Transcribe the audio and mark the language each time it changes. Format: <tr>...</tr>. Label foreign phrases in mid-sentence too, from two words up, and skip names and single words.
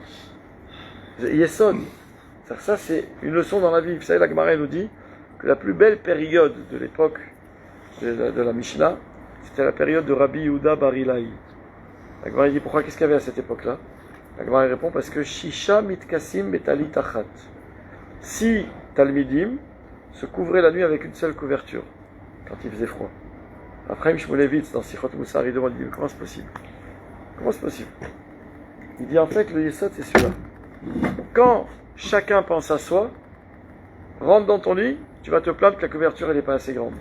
<fr>Yesod. Ça c'est une leçon dans la vie. Vous savez, la Gemara nous dit que la plus belle période de l'époque de la Mishnah, c'était la période de Rabbi Yehuda Bar Ilai. La Gemara dit pourquoi, qu'est-ce qu'il y avait à cette époque-là? La Gemara répond parce que</fr> <he>ששה מתכסים בטלית אחת.</he> <fr>6 talmidim se couvraient la nuit avec une seule couverture quand il faisait froid. Après, Shmulevitz dans Sichot Moussar, il demande, comment c'est possible? Comment c'est possible? Il dit en fait le Yesod c'est celui-là. Quand chacun pense à soi, rentre dans ton lit, tu vas te plaindre que la couverture elle n'est pas assez grande.</fr>